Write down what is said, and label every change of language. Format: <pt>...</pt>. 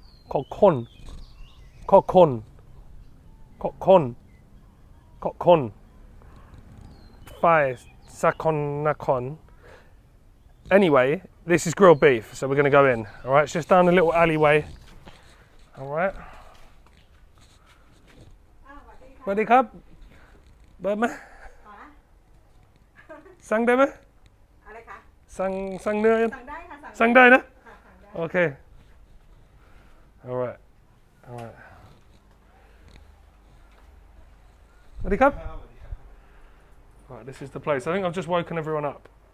<en>Kok Kon. Phai Sakon Nakhon. Anyway, this is grilled beef, so we're going to go in. All right, it's just down a little alleyway. All right.</en> <th>สวัสดีครับเปิดไหมสั่งได้ไหม อะไรคะ สั่งเนื้อ สั่งได้ค่ะ สั่งได้นะ ค่ะสั่งได้</th> <en>โอเค all right</en> <th>สวัสดีครับ</th> <en>Right, this is the place. I think I've just woken everyone up.</en>